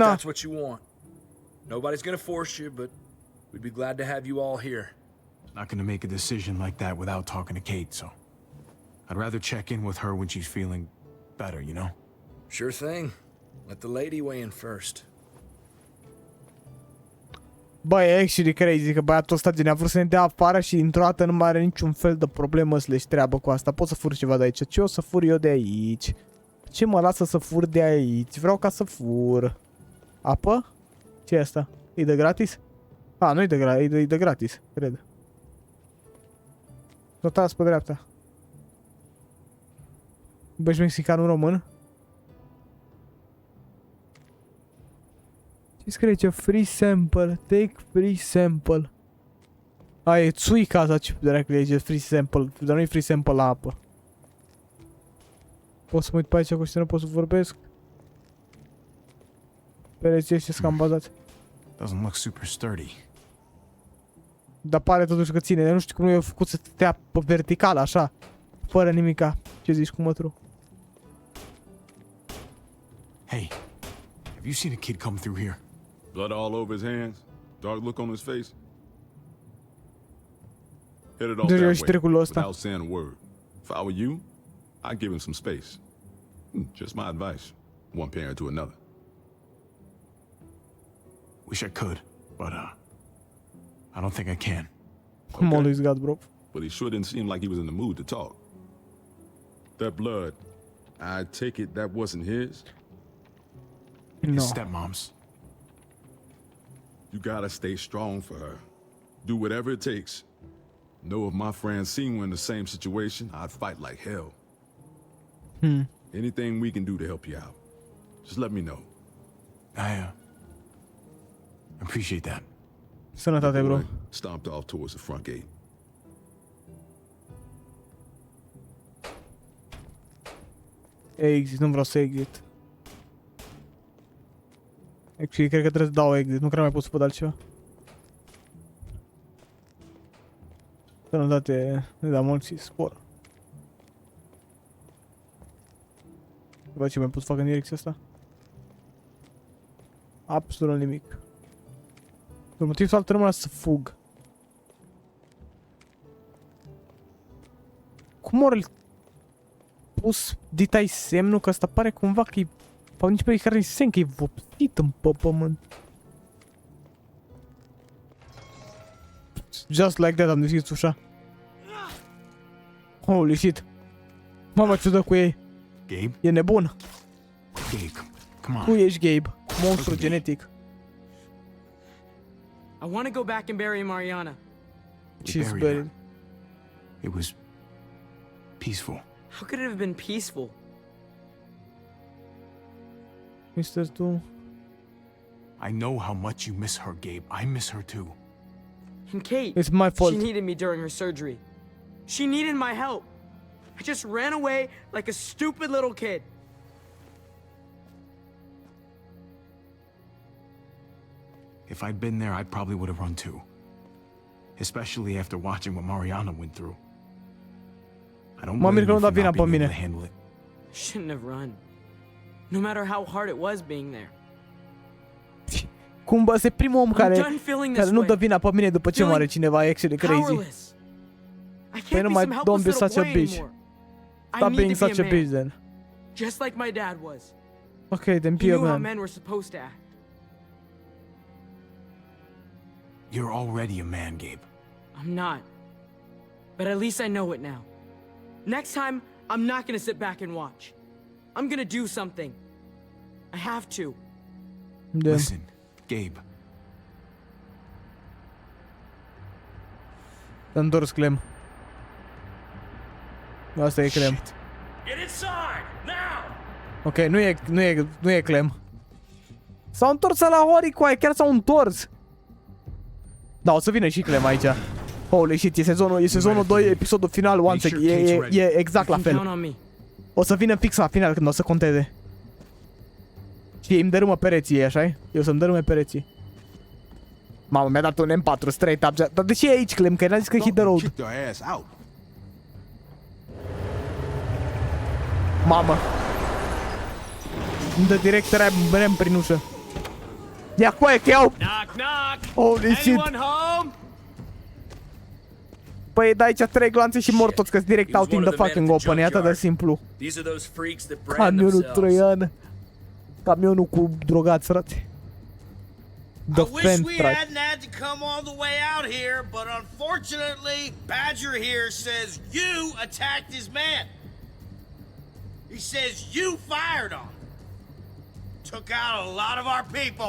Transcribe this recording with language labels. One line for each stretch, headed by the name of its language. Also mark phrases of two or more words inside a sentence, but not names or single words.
English: that's what you want. Nobody's gonna force you, but we'd be glad to have you all here. Not gonna make a decision like that without talking to Kate, so I'd rather check in with her when she's feeling better, you know? Sure thing. Let the lady weigh in first.
Romanian: bă, e
English: actually crazy
Romanian: că băiatul ăsta gen a vrut să ne dea afară și dintr-o dată nu mai are niciun fel de problemă să le treabă cu asta. Pot să fur ceva de aici. Ce o să fur eu de aici? Ce mă lasă să fur de aici? Vreau ca să fur. Apă? Ce e asta? E de gratis? A, nu e de gratis, e de gratis, cred. S-o tras pe dreapta. Bă, ești mexican, român? Ce scrie aici?
English: Free sample. Take free sample. A,
Romanian: e țuica asta, ce dracu e
English: free sample.
Romanian: Dar nu e
English: free sample
Romanian: la apă. Pot să mă uit pe aici, cu nu pot să vorbesc. Pereții ăștia sunt cam bazați.
English: Doesn't look super sturdy.
Romanian: Dar pare totuși că ține. Nu știu cum nu i-a făcut să stea pe vertical așa. Fără nimica. Ce zici cu mătru?
English: Hey, have you seen a kid come through here? Blood all over his hands, dark look on his face. Headed off
Romanian: Deja
English: that
Romanian: și
English: way
Romanian: treculul ăsta.
English: without saying a word. If I were you, I'd give him some space. Just my advice. One parent to another. Wish I could, but I don't think I can.
Romanian: Cum a lui gat, bro.
English: But he sure didn't seem like he was in the mood to talk. That blood, I take it that wasn't his? No. His stepmom's. You gotta stay strong for her. Do whatever it takes. Know if my friends seen you in the same situation, I'd fight like hell. Anything we can do to help you out, just let me know. I appreciate that.
Romanian: Sănătate, bro.
English: Boy stomped off towards the front gate. Exit,
Romanian: nu vreau să exit. Actually, cred că trebuie să dau exit, nu cred că mai pot să văd altceva. Sănătate, ne da mulți spor. Văd ce mai pot să fac în direcția asta. Absolut nimic. Pe motiv sau altul rămâne să fug. Cum ori pus ditai semnul că asta pare cumva că e... Sau nici pe care semn că e vopsit în pământ.
English: Just like that
Romanian: am deschis ușa.
English: Holy shit.
Romanian: Mama, ce dă cu ei? Gabe? E nebun.
English: Gabe, come
Romanian: Tu
English: on.
Romanian: ești Gabe. Monstru genetic.
English: I want to go back and bury Mariana. We She's buried buried. her. It was peaceful. How could it have been peaceful? Mr. Tu. I know how much you miss her, Gabe. I miss her too. And Kate, It's my fault. she needed me during her surgery. She needed my help. I just ran away like a stupid little kid. If I'd been there, I probably would have run too. Especially after watching what Mariana went through. I don't
Romanian: Mă mir
English: blame
Romanian: că
English: you
Romanian: nu da
English: for
Romanian: vina
English: not
Romanian: pe
English: being able
Romanian: mine.
English: to handle it. I shouldn't have run. No matter how hard it was being there.
Romanian: Cum bă, se primul om
English: I'm
Romanian: care,
English: done feeling this
Romanian: care nu dă
English: way.
Romanian: vina pe mine după ce moare cineva, e
English: actually crazy. Powerless. I
Romanian: Păi
English: can't
Romanian: nu
English: be
Romanian: mai
English: some don't helpless be little such a boy bitch. anymore. Stop I being need to such a be a bitch man, then. just like my dad was. Ok, then He be a knew how man. men were supposed to act. You're already a man, Gabe. I'm not. But at least I know it now. Next time, I'm not gonna sit back and watch. I'm gonna do something. I have to.
Romanian: Da.
English: Listen, Gabe.
Romanian: S-a întors Clem. Asta e Clem.
English: Shit. Get inside, now!
Romanian: Ok, nu e Clem. S-au întors la Horicoai, chiar s-au întors. Da, o să vină și Clem aici.
English: Holy shit,
Romanian: e sezonul 2, episodul final,
English: once again.
Romanian: E exact la
English: You can count
Romanian: fel.
English: on me.
Romanian: O să vină fix la final când o să conteze. Și îmi dărâmă pereții, așa-i? Eu să-mi dărâme pereții. Mamă, mi-a dat un M4
English: straight up.
Romanian: Dar de ce e aici, Clem? Că n-a zis că
English: hit the road. Kick their ass out.
Romanian: Mamă. Îmi dă direct rem prin ușă. Ia coaie că iau.
English: Knock, knock! Holy shit. Anyone home?
Romanian: Păi da aici 3 glanțe și mor toți, că direct
English: out in the fucking open.
Romanian: E atât de simplu.
English: These are those freaks that brand
Romanian: Camionul
English: themselves.
Romanian: troian. Camionul cu drogați, frate.
English: The I wish we Fentrac. hadn't had to come all the way out here, but unfortunately, Badger here says you attacked his man. He says you fired on him. Took out a lot of our people.